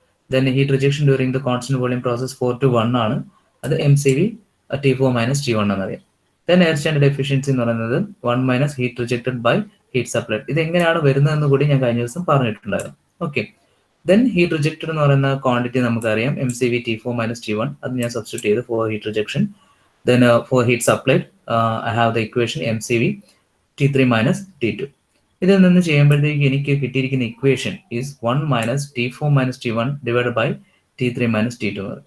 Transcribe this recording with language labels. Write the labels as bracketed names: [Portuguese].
[English] Then heat rejection during the constant volume process 4 to 1 ആണ്, അത് MCV T4 - T1 എന്നറിയാം. Then air standard efficiency [Malayalam] എന്ന് പറയുന്നത് [English] 1 - heat rejected by heat supply. [Malayalam] ഇത് എങ്ങനെയാണ് വരുന്നതെന്ന് കൂടി ഞാൻ കഴിഞ്ഞ ദിവസം പറഞ്ഞിട്ടുണ്ടായിരുന്നു. ഓക്കെ, ദെൻ ഹീറ്റ് റിജക്റ്റഡ് എന്ന് പറയുന്ന ക്വാണ്ടിറ്റി നമുക്കറിയാം MCV T4 - T1, അത് ഞാൻ സബ്സ്റ്റിറ്റ്യൂട്ട് ചെയ്ത് four heat rejection. [English] Then for heat supplied, I have the equation MCV T3 - T2. [Malayalam] ഇതിൽ നിന്ന് ചെയ്യുമ്പോഴത്തേക്ക് എനിക്ക് കിട്ടിയിരിക്കുന്ന [English] Equation is 1 - T4 - T1 divide by T3 - T2.